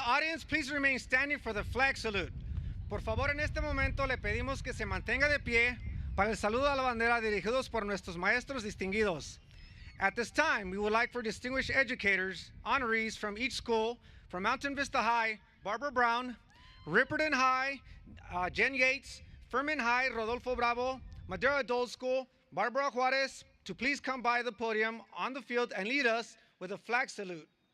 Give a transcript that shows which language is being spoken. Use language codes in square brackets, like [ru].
[en] Audience, please remain standing for the flag salute. [es] Por favor, en este momento le pedimos que se mantenga de pie para el saludo a la bandera dirigidos por nuestros maestros distinguidos. [en] At this time, we would like for distinguished educators, honorees from each school, from Mountain Vista High, Barbara Brown, Ripperton High, Jen Yates, Furman High, Rodolfo Bravo, Madera Adult School, Barbara Juarez, to please come by the podium on the field and lead us with a flag salute.